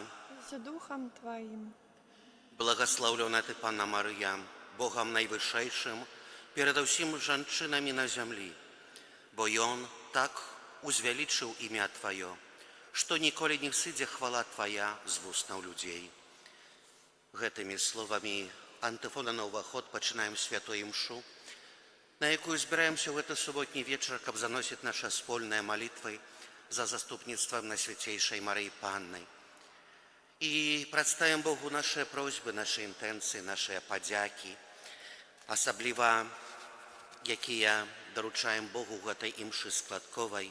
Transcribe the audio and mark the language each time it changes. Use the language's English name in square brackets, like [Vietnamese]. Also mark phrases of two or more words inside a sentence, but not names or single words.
[Ukrainian] З Духом Твоим. Благословлена Ти, Панна Марія, Богом Найвищейшим, перед усім жінками на землі, бо Он так узвеличив ім'я Твоє, що ніколи не сиде хвала Твоя з вуст людей. [Belarusian] Гэтымі словамі антифона на ўваход пачынаем святую імшу, на якую збіраемся ў гэты суботні вечар, каб заносіць наша спольныя малітвы за заступніцтвам Найсвяцейшай Марыі Панны. І прадставім Богу нашыя просьбы, нашы інтэнцыі, нашыя падзякі, асабліва якія даручаем Богу ў гэтай імшы складковай.